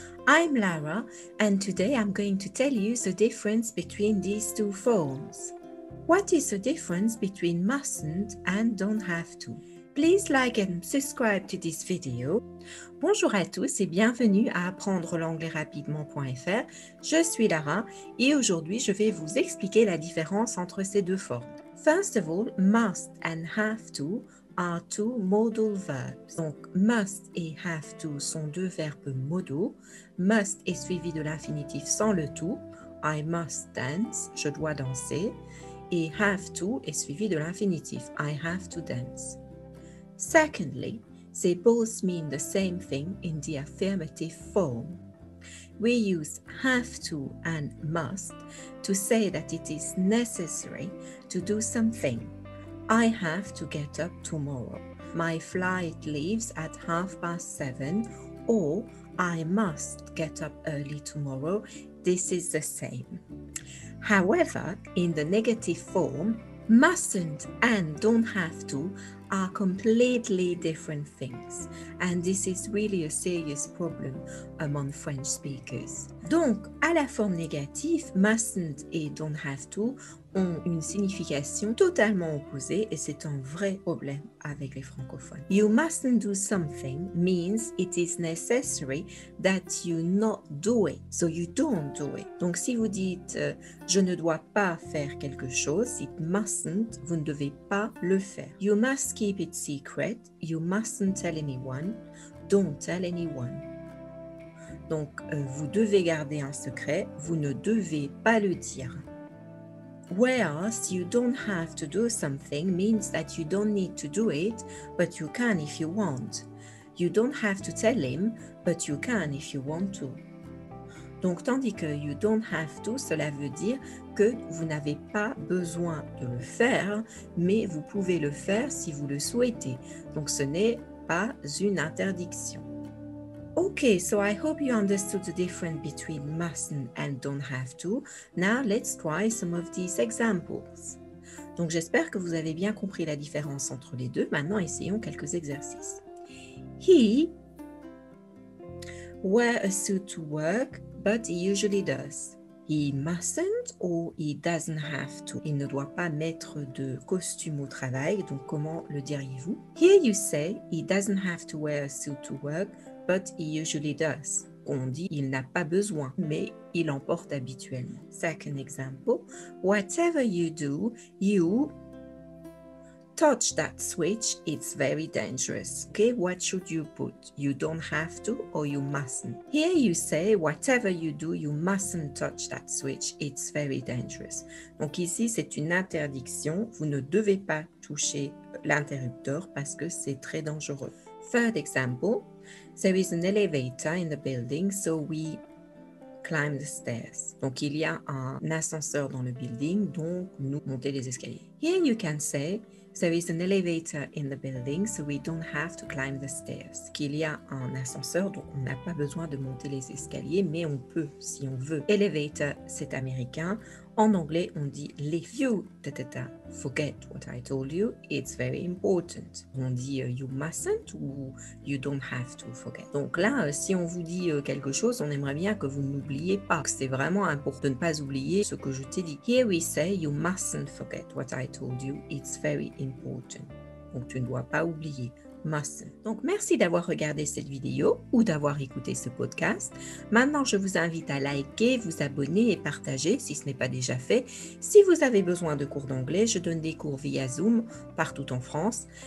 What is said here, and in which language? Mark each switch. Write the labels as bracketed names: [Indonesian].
[English] I'm Lara and today I'm going to tell you the difference between these two forms. What is the difference between mustn't and don't have to? Please like and subscribe to this video. [French] Bonjour à tous et bienvenue à apprendre l'anglais rapidement.fr. Je suis Lara et aujourd'hui je vais vous expliquer la différence entre ces deux formes. [English] First of all, must and have to are two modal verbs. [French] Donc, must et have to sont deux verbes modaux. Must est suivi de l'infinitif sans le to. [English] I must dance, [French] je dois danser. Et have to est suivi de l'infinitif. [English] I have to dance. Secondly, they both mean the same thing in the affirmative form. We use have to and must to say that it is necessary to do something. I have to get up tomorrow. My flight leaves at 7:30, or I must get up early tomorrow. This is the same. However, in the negative form, mustn't and don't have to are completely different things, and this is really a serious problem among French speakers. [French] Donc, à la forme négative, mustn't et don't have to ont une signification totalement opposée et c'est un vrai problème avec les francophones. [English] You mustn't do something means it is necessary that you not do it, so you don't do it. [French] Donc, si vous dites je ne dois pas faire quelque chose, [English] it mustn't, [French] vous ne devez pas le faire. [English] You must keep it secret, you mustn't tell anyone, don't tell anyone. [French] Donc, vous devez garder un secret, vous ne devez pas le dire. [English] Whereas you don't have to do something means that you don't need to do it, but you can if you want. You don't have to tell him, but you can if you want to. [French] Donc, tandis que [English] you don't have to, [French] cela veut dire que vous n'avez pas besoin de le faire, mais vous pouvez le faire si vous le souhaitez. Donc, ce n'est pas une interdiction. [English] Okay, so I hope you understood the difference between mustn't and don't have to. Now let's try some of these examples. [French] Donc j'espère que vous avez bien compris la différence entre les deux. Maintenant, essayons quelques exercices. [English] He wear a suit to work, but he usually does. He mustn't or he doesn't have to. [French] Il ne doit pas mettre de costume au travail, donc comment le diriez-vous? [English] Here you say he doesn't have to wear a suit to work, but he usually does. [French] On dit il n'a pas besoin, mais il en porte habituellement. [English] Second example, whatever you do, you touch that switch, it's very dangerous. Okay, what should you put? You don't have to or you mustn't. Here you say, whatever you do, you mustn't touch that switch, it's very dangerous. [French] Donc ici, c'est une interdiction. Vous ne devez pas toucher l'interrupteur parce que c'est très dangereux. [English] Third example, there is an elevator in the building, so we climb the stairs. [French] Donc, il y a un ascenseur dans le building, donc nous montons les escaliers. [English] Here you can say, there is an elevator in the building, so we don't have to climb the stairs. [French] Qu'il y a un ascenseur, donc on n'a pas besoin de monter les escaliers, mais on peut si on veut. Elevator, c'est américain. En anglais, on dit lift. [English] You, forget what I told you, it's very important. [French] On dit [English] you mustn't ou you don't have to forget. [French] Donc là, si on vous dit quelque chose, on aimerait bien que vous n'oubliez pas. C'est vraiment important de ne pas oublier ce que je t'ai dit. [English] Here we say you mustn't forget what I told you, it's very important. [French] Donc tu ne dois pas oublier. Mustn't. Donc, merci d'avoir regardé cette vidéo ou d'avoir écouté ce podcast. Maintenant, je vous invite à liker, vous abonner et partager si ce n'est pas déjà fait. Si vous avez besoin de cours d'anglais, je donne des cours via Zoom partout en France.